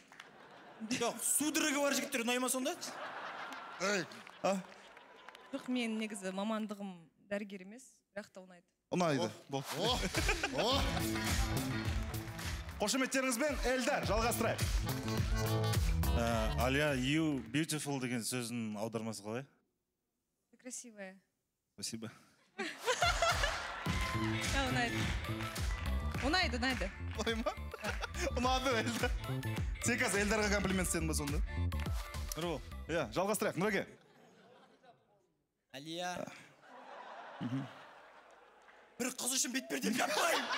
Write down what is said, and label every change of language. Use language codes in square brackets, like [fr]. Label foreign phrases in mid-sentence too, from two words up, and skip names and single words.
[kk] Жоқ, судырығы бар жігіттер ұнай ма сонда? Жоқ, мен негізі мамандығым дәрігер емес, бірақ та ұнайды. Ұнайды. Қошеметтеріңізбен Эльдар, жалғастырайық. Алия, [en] you beautiful [kk] деген сөздің аудармасы қалай? [ru] Красивая. Спасибо. [kk] Ұнайды. Ұнайды. Ұнай ма? Ұнады, Эльдар. Сен қазір Эльдарға комплимент істедің ба сонда? Нұрбол. Иә, жалғастырайық, Нұреке. Алия. Бір қыз үшін бетпер деп yapmayın.